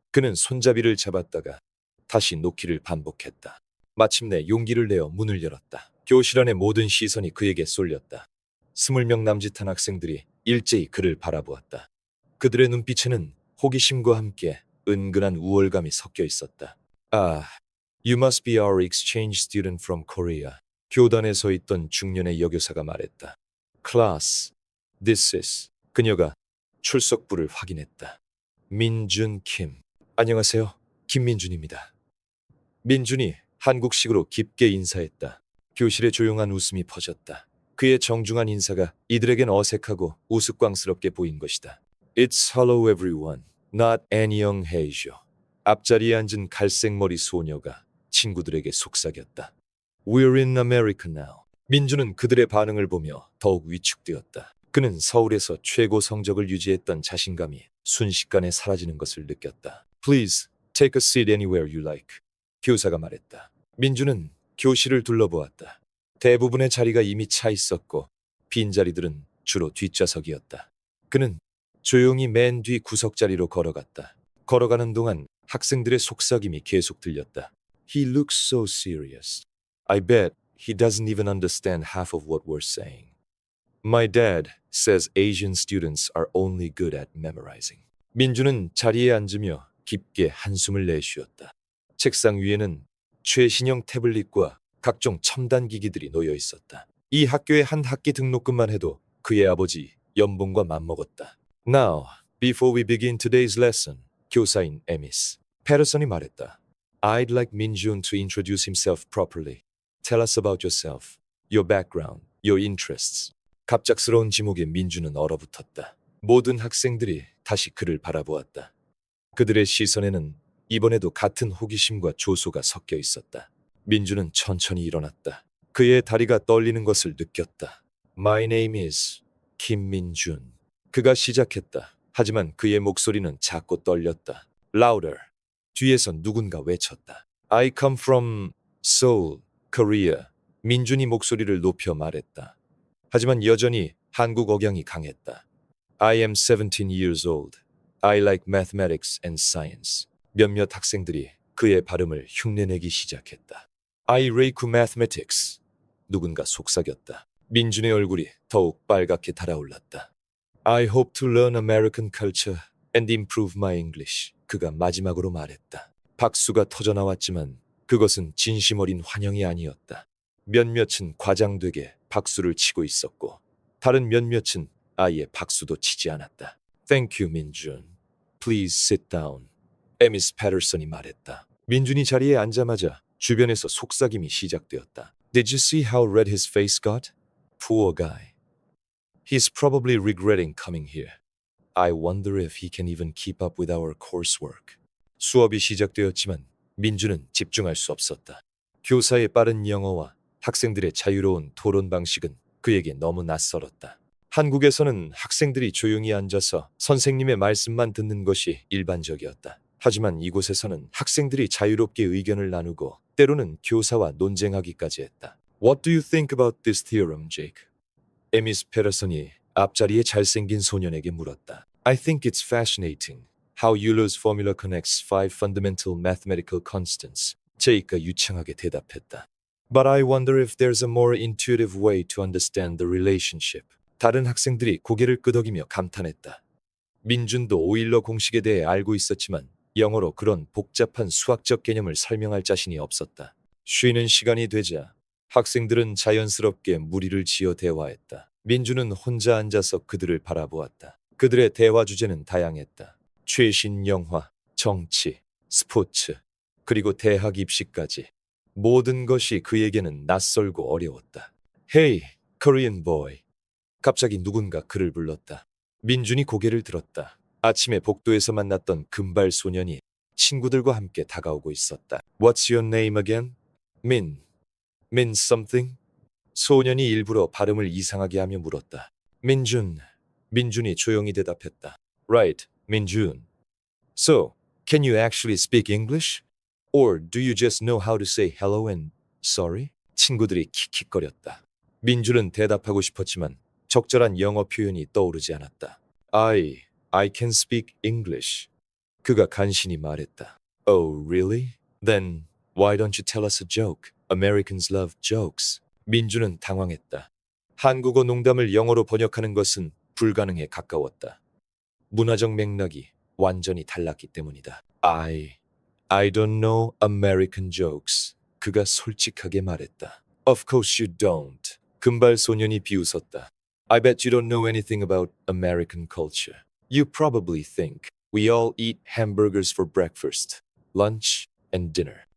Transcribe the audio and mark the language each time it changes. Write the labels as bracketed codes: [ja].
[ko] 그는 손잡이를 잡았다가 다시 놓기를 반복했다. 마침내 용기를 내어 문을 열었다. 교실 안의 모든 시선이 그에게 쏠렸다. 20명 남짓한 학생들이 일제히 그를 바라보았다. 그들의 눈빛에는 호기심과 함께 은근한 우월감이 섞여 있었다. [en] 아, you must be our exchange student from Korea. [ko] 교단에 서 있던 중년의 여교사가 말했다. [en] Class, this is. [ko] 그녀가 출석부를 확인했다. 민준 킴. 안녕하세요. 김민준입니다. 민준이 한국식으로 깊게 인사했다. 교실에 조용한 웃음이 퍼졌다. 그의 정중한 인사가 이들에겐 어색하고 우스꽝스럽게 보인 것이다. [en] It's hello everyone, not Anyong Haejo. [ko] 앞자리에 앉은 갈색머리 소녀가 친구들에게 속삭였다. [en] We're in America now. [ko] 민준은 그들의 반응을 보며 더욱 위축되었다. 그는 서울에서 최고 성적을 유지했던 자신감이 순식간에 사라지는 것을 느꼈다. [en] Please, take a seat anywhere you like. [ko] 교사가 말했다. 민준은 교실을 둘러보았다. 대부분의 자리가 이미 차 있었고 빈자리들은 주로 뒷좌석이었다. 그는 조용히 맨 뒤 구석자리로 걸어갔다. 걸어가는 동안 학생들의 속삭임이 계속 들렸다. [en] He looks so serious. I bet he doesn't even understand half of what we're saying. My dad says Asian students are only good at memorizing. [ko] 민준은 자리에 앉으며 깊게 한숨을 내쉬었다. 책상 위에는 최신형 태블릿과 각종 첨단 기기들이 놓여 있었다. 이 학교의 한 학기 등록금만 해도 그의 아버지 연봉과 맞먹었다. [en] Now, before we begin today's lesson, [ko] 교사인 에미스 페르슨이 말했다. [en] I'd like Minjun to introduce himself properly. Tell us about yourself, your background, your interests. [ko] 갑작스러운 지목에 민준은 얼어붙었다. 모든 학생들이 다시 그를 바라보았다. 그들의 시선에는 이번에도 같은 호기심과 조소가 섞여 있었다. 민준은 천천히 일어났다. 그의 다리가 떨리는 것을 느꼈다. [en] My name is 김민준. [ko] 그가 시작했다. 하지만 그의 목소리는 작고 떨렸다. [en] Louder. [ko] 뒤에서 누군가 외쳤다. [en] I come from Seoul, Korea. [ko] 민준이 목소리를 높여 말했다. 하지만 여전히 한국 억양이 강했다. [en] I am 17 years old. I like mathematics and science. [ko] 몇몇 학생들이 그의 발음을 흉내내기 시작했다. [en] I like mathematics. [ko] 누군가 속삭였다. 민준의 얼굴이 더욱 빨갛게 달아올랐다. [en] I hope to learn American culture and improve my English. [ko] 그가 마지막으로 말했다. 박수가 터져나왔지만 그것은 진심 어린 환영이 아니었다. 몇몇은 과장되게 박수를 치고 있었고 다른 몇몇은 아예 박수도 치지 않았다. [en] Thank you, 민준. Please sit down. [ko] 에미스 패터슨이 말했다. 민준이 자리에 앉자마자 주변에서 속삭임이 시작되었다. [en] Did you see how red his face got? Poor guy. He's probably regretting coming here. I wonder if he can even keep up with our coursework. [ko] 수업이 시작되었지만 민준은 집중할 수 없었다. 교사의 빠른 영어와 학생들의 자유로운 토론 방식은 그에게 너무 낯설었다. 한국에서는 학생들이 조용히 앉아서 선생님의 말씀만 듣는 것이 일반적이었다. 하지만 이곳에서는 학생들이 자유롭게 의견을 나누고 때로는 교사와 논쟁하기까지 했다. [en] What do you think about this theorem, Jake? [ko] 에미스 패터슨이 앞자리에 잘생긴 소년에게 물었다. [en] I think it's fascinating how Euler's formula connects five fundamental mathematical constants. [ko] 제이크가 유창하게 대답했다. [en] But I wonder if there's a more intuitive way to understand the relationship. [ko] 다른 학생들이 고개를 끄덕이며 감탄했다. 민준도 오일러 공식에 대해 알고 있었지만 영어로 그런 복잡한 수학적 개념을 설명할 자신이 없었다. 쉬는 시간이 되자 학생들은 자연스럽게 무리를 지어 대화했다. 민준은 혼자 앉아서 그들을 바라보았다. 그들의 대화 주제는 다양했다. 최신 영화, 정치, 스포츠, 그리고 대학 입시까지. 모든 것이 그에게는 낯설고 어려웠다. [en] Hey, Korean boy. [ko] 갑자기 누군가 그를 불렀다. 민준이 고개를 들었다. 아침에 복도에서 만났던 금발 소년이 친구들과 함께 다가오고 있었다. [en] What's your name again? Min something? [ko] 소년이 일부러 발음을 이상하게 하며 물었다. 민준. 민준이 조용히 대답했다. [en] Right, 민준. So, can you actually speak English? Or do you just know how to say hello and sorry? [ko] 친구들이 킥킥거렸다. 민준은 대답하고 싶었지만 적절한 영어 표현이 떠오르지 않았다. [en] I can speak English. [ko] 그가 간신히 말했다. [en] Oh, really? Then why don't you tell us a joke? Americans love jokes. [ko] 민준은 당황했다. 한국어 농담을 영어로 번역하는 것은 불가능에 가까웠다. 문화적 맥락이 완전히 달랐기 때문이다. [en] I don't know American jokes. [ko] 그가 솔직하게 말했다. [en] Of course you don't. [ko] 금발 소년이 비웃었다. [en] I bet you don't know anything about American culture. You probably think we all eat hamburgers for breakfast, lunch, and dinner.